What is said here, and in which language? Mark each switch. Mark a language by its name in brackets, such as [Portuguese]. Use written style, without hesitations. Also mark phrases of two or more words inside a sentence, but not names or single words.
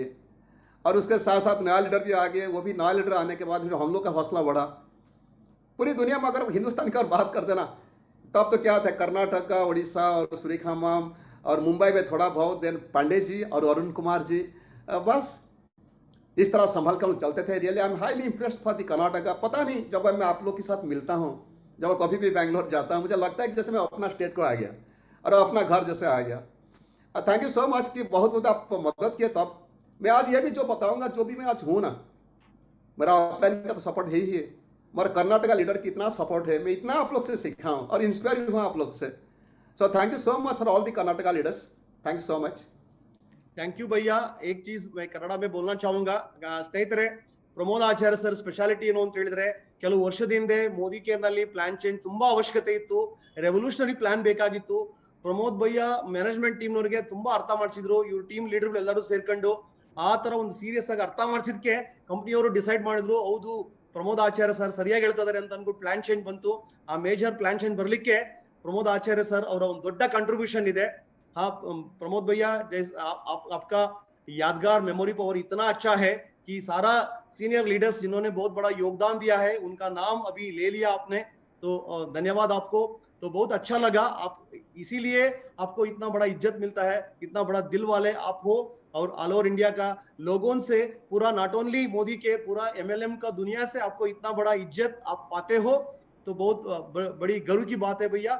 [Hindi] और उसके साथ साथ नया लीडर भी आ गए. वो भी नया लीडर आने के बाद फिर हम लोग का हौसला बढ़ा. पूरी दुनिया में अगर हिंदुस्तान की और बात करते ना, तब तो क्या था, कर्नाटक, उड़ीसा और सूर्यखामम और मुंबई में थोड़ा बहुत, देन पांडे जी और अरुण कुमार जी, बस इस तरह संभल कर हम चलते थे। [English] Really I am highly impressed for the Karnataka. [Hindi] पता नहीं जब मैं आप लोग के साथ मिलता हूँ, जब कभी भी बैंगलोर जाता हूँ, मुझे लगता है कि जैसे मैं अपना स्टेट को आ गया और अपना घर जैसे आ गया। [English] Thank you so much [Hindi] कि बहुत बहुत आप मदद किए। तब मैं आज ये भी जो बताऊंगा, जो भी मैं आज हूँ ना, मेरा ऑफलाइन का तो सपोर्ट है ही है, मगर कर्नाटका लीडर की इतना सपोर्ट है, मैं इतना आप लोग से सीखा हूँ और इंस्पायर हुआ आप लोग से। [English] So thank you so much for all the Karnataka leaders. Thank you so much. Thank you [Hindi] भैया। एक चीज मैं कन्नಡ में बोलना चाहूंगा, [Kannada] ಸ್ನೇಹಿತರೆ, ಪ್ರಮೋದ್ ಆಚಾರ್ಯ ಸರ್ ಸ್ಪೆಷಾಲಿಟಿ ಏನು ಅಂತ ಹೇಳಿದ್ರೆ, ಕೆಲವು ವರ್ಷದ ಹಿಂದೆ ಮೋದಿ ಕೇರ್ ನಲ್ಲಿ [English] plan change [Kannada] ತುಂಬಾ ಅವಶ್ಯಕತೆ ಇತ್ತು, [English] revolutionary plan [Kannada] ಬೇಕಾಗಿತ್ತು. ಪ್ರಮೋದ್ ಭಯ್ಯ [English] management team [Kannada] ನವರಿಗೆ ತುಂಬಾ ಅರ್ಥ ಮಾಡಿಸಿದ್ರು, ಇವ್ರ [English] team leader [Kannada] ಎಲ್ಲರೂ ಸೇರ್ಕೊಂಡು ಆ ತರ ಒಂದು ಸೀರಿಯಸ್ ಆಗಿ ಅರ್ಥ ಮಾಡಿಸಿದ್ಕೆ ಕಂಪನಿಯವರು ಡಿಸೈಡ್ ಮಾಡಿದ್ರು, ಹೌದು ಪ್ರಮೋದ್ ಆಚಾರ್ಯ ಸರ್ ಸರಿಯಾಗಿ ಹೇಳ್ತಾ ಇದಾರೆ ಅಂತ ಅನ್ಬಿಟ್ಟು [English] plan change [Kannada] ಬಂತು. ಆ [English] major plan change [Kannada] ಬರ್ಲಿಕ್ಕೆ ಪ್ರಮೋದ್ ಆಚಾರ್ಯ ಸರ್ ಅವರ ಒಂದು ದೊಡ್ಡ ಕಾಂಟ್ರಿಬ್ಯೂಷನ್ ಇದೆ. [Hindi] हाँ प्रमोद भैया, आपका यादगार [English] memory power [Hindi] इतना अच्छा है कि सारा [English] senior leaders [Hindi] जिन्होंने बहुत बड़ा योगदान दिया है उनका नाम अभी ले लिया आपने, तो धन्यवाद आपको। तो बहुत अच्छा लगा, आप इसीलिए आपको इतना बड़ा इज्जत मिलता है, इतना बड़ा दिल वाले आप हो, और [English] all over India [Hindi] का लोगों से पूरा, [English] not only [Hindi] मोदी के, पूरा एमएलएम का दुनिया से आपको इतना बड़ा इज्जत आप पाते हो, तो बहुत बड़ी गर्व की बात है भैया।